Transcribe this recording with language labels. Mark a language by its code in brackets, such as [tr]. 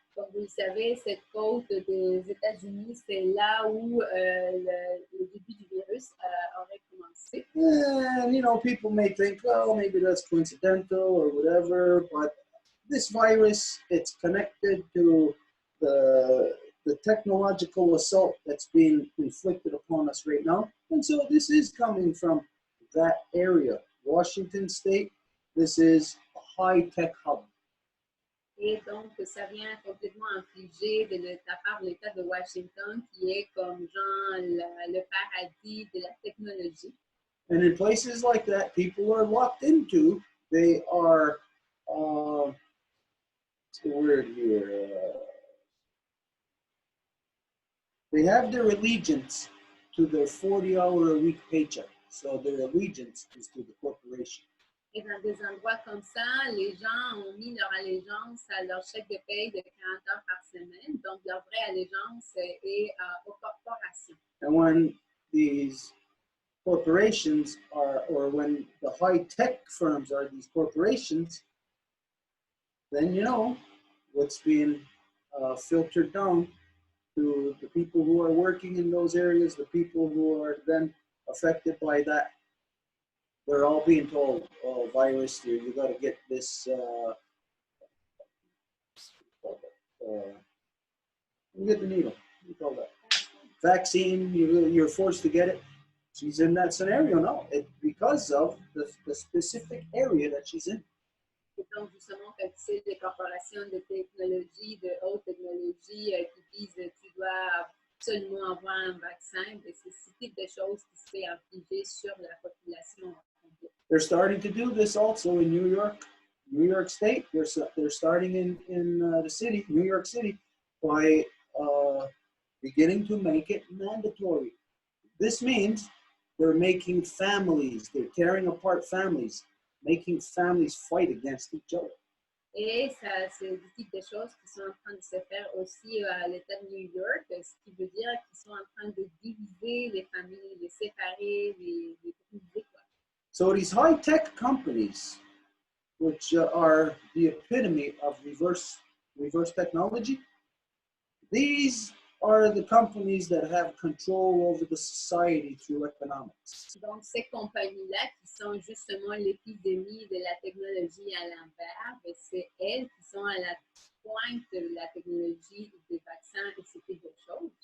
[fr] Comme vous le savez, cette côte des États-Unis, c'est là où le début du virus aurait commencé. [en] And, you know, people may think, well, maybe that's coincidental or whatever, but this virus, it's connected to the technological assault that's being inflicted upon us right now. And so this is coming from that area. Washington State, this is a high-tech hub. [fr] Et donc, ça vient complètement infligé de la part de l'État de Washington, qui est comme genre le paradis de la technologie. [en] And in places like that, people are locked into, they are, what's the word here? They have their allegiance to their 40-hour-a-week paycheck. So their allegiance is to the corporation. [fr] Et dans des endroits comme ça, les gens ont mis leur allégeance à leur chèque de paye de 40 heures par semaine. Donc, leur vraie allégeance est aux corporations. [en] And when these corporations are, or when the high-tech firms are these corporations, then you know what's being filtered down to the people who are working in those areas, the people who are then affected by that. They're all being told, oh, virus, you got to get this, you get the needle, you call that. Vaccine, you're forced to get it. She's in that scenario now, because of the specific area that she's in. [fr] Et donc, justement, quand c'est des corporations de technologie, de haute technologie qui disent tu dois absolument avoir un vaccin, c'est ce type de choses qui se fait infliger sur la population. [en] They're starting to do this also in New York State. They're starting in the city, New York City, by beginning to make it mandatory. This means they're making families, they're tearing apart families, making families fight against each other. [fr] Et ça, c'est du type de choses qui sont en train de se faire aussi à l'État de New York, ce qui veut dire qu'ils sont en train de diviser les familles, les séparer, les diviser, quoi. [en] So these high-tech companies, which are the epitome of reverse technology, these are the companies that have control over the society through economics. [fr] Donc, ces compagnies-là, qui sont justement l'épidémie de la technologie à l'envers, ben, c'est elles qui sont à la pointe de la technologie des vaccins et ce type de choses.